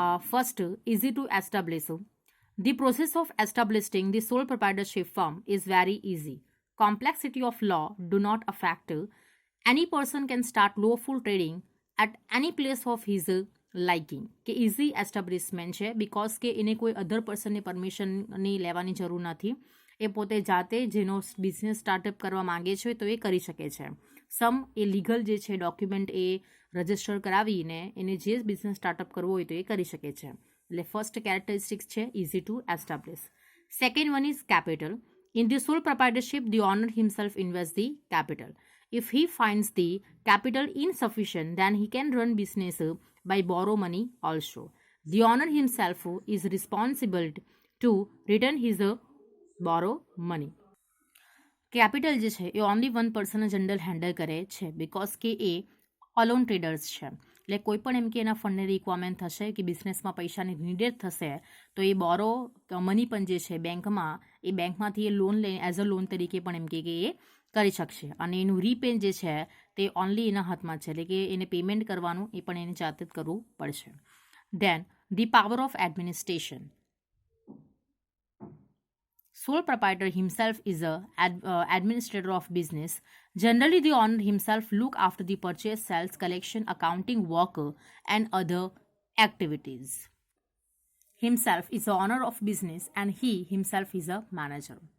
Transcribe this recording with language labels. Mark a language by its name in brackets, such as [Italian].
[English] First, easy to establish. The process of establishing the sole proprietorship firm is very easy. Complexity of law do not affect. Any person can start lawful trading at any place of his liking. [Gujarati] કે easy establishment છે because કે એને કોઈ અધર પર્સનની પરમિશનની લેવાની જરૂર નથી. એ પોતે જાતે જેનો બિઝનેસ સ્ટાર્ટઅપ કરવા માંગે છે તો એ કરી શકે છે. સમ એ લીગલ જે છે ડોક્યુમેન્ટ એ રજિસ્ટર કરાવીને એને જે બિઝનેસ સ્ટાર્ટઅપ કરવો હોય તો એ કરી શકે છે. એટલે ફર્સ્ટ કેરેક્ટરિસ્ટિક્સ છે easy to establish. [English] Second one is capital. In the sole proprietorship, the owner himself invests the capital. If he finds the capital insufficient, then he can run business by borrow money also. The owner himself is responsible to return his borrow money. [Gujarati] Capital જે છે એ only one person general handle કરે છે because કે એ alone traders છે. એટલે કોઈ પણ એમ કે એના ફંડની રિક્વાયરમેન્ટ થશે કે બિઝનેસમાં પૈસાની નીડેડ થશે તો એ બોરો મની પણ જે છે બેંકમાં એ બેંકમાંથી એ લોન લઈને એઝ અ લોન તરીકે પણ એમ કે એ કરી શકશે અને એનું રીપે જે છે તે ઓનલી એના હાથમાં છે એટલે કે એને પેમેન્ટ કરવાનું એ પણ એને જાતે જ કરવું પડશે. [English] Then the power of administration. Sole proprietor himself is a administrator of business. Generally, the owner himself look after the purchase, sales, collection, accounting, work, and other activities. Himself is the owner of business and he himself is a manager.